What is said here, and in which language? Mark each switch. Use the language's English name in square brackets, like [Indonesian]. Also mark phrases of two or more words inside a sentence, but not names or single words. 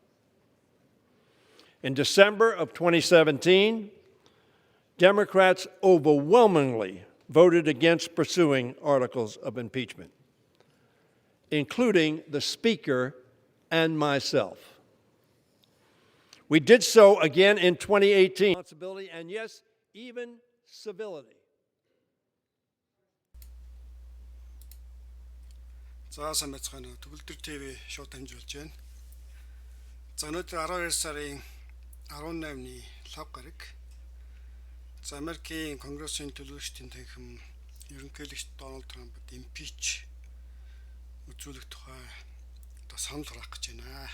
[English] In December of 2017, Democrats overwhelmingly voted against pursuing articles of impeachment, including the Speaker and myself. We did so again in 2018. Responsibility and yes, even civility. [Mongolian] За сайн байцгаана уу. Tuguldur TV шууд дамжуулж байна. За өнөөдөр 12 сарын 18-ны лав гараг. За Америкийн Конгрессийн төлөөлөгчдийн танхим Ерөнхийлөгч Доналд Трампид Impeached үзүүлэх тухай одоо санал хураах гэж байна.